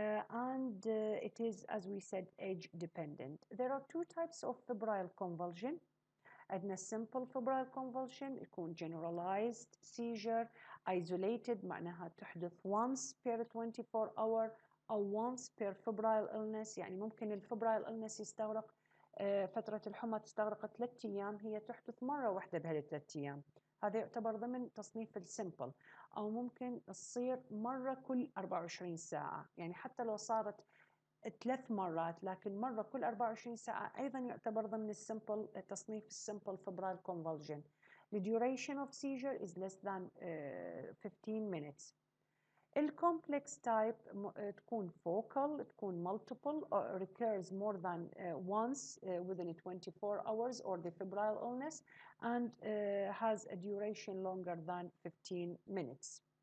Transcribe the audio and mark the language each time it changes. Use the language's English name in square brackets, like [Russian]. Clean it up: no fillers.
[English] And it is, as we said, age dependent. There are two types of febrile convulsion. عندنا simple febrile convulsion يكون generalized seizure isolated [Arabic] معناها تحدث [English] once per 24 hour أو once per febrile illness. [Arabic] يعني ممكن الفبرايل illness يستغرق فترة الحمى تستغرق 3 أيام، هي تحدث مرة واحدة بهال 3 أيام. هذا يعتبر ضمن تصنيف السمبل. أو ممكن تصير مرة كل 24 ساعة، يعني حتى لو صارت 3 مرات لكن مرة كل 24 ساعة أيضا يعتبر ضمن السمبل تصنيف السمبل febrile convulsion. [English] The duration of seizure is less than 15 minutes. الcomplex type تكون focal، تكون multiple, recurs more than once within 24 hours or the febrile illness, and has a duration longer than 15 minutes.